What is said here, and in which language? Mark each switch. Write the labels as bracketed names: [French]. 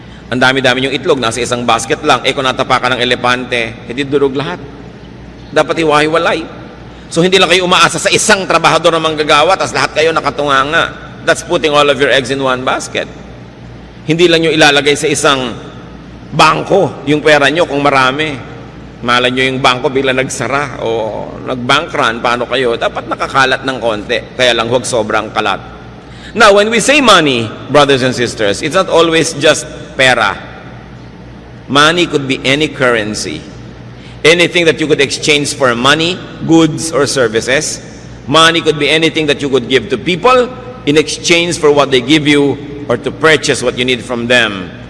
[Filipino] Ang dami-dami yung itlog, nasa isang basket lang. Kung natapakan ng elepante, hindi durog lahat. Dapat hiwa-hiwalay. So, hindi lang kayo umaasa sa isang trabahador na manggagawa, tapos lahat kayo nakatunganga. [English] That's putting all of your eggs in one basket. [Filipino] Hindi lang nyo ilalagay sa isang bangko yung pera nyo kung marami. Malan nyo yung bangko, bigla nagsara o nag-bank run, paano kayo? Dapat nakakalat ng konti. Kaya lang huwag sobrang kalat. [English] Now, when we say money, brothers and sisters, it's not always just pera. Money could be any currency. Anything that you could exchange for money, goods, or services. Money could be anything that you could give to people in exchange for what they give you or to purchase what you need from them.